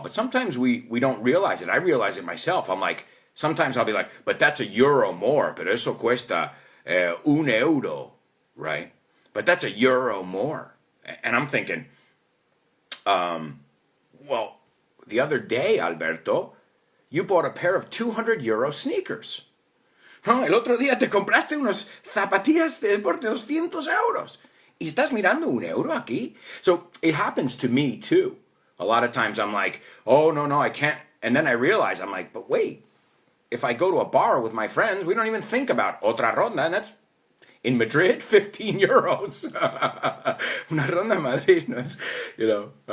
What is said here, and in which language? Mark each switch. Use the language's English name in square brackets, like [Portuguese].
[English] But sometimes we don't realize it. I realize it myself. I'm like, sometimes I'll be like, but that's €1 more. [Spanish] Pero eso cuesta €1, right? [English] But that's €1 more. And I'm thinking, well, the other day, Alberto, you bought a pair of €200 sneakers. [Spanish] No, el otro día te compraste unos zapatillas por €200. Y estás mirando €1 aquí? [English] So it happens to me too. A lot of times I'm like, oh, no, I can't. And then I realize, I'm like, but wait, if I go to a bar with my friends, we don't even think about [Spanish] otra ronda. [English] And that's in Madrid, €15. [Spanish] Una ronda en Madrid, no es, [English] you know.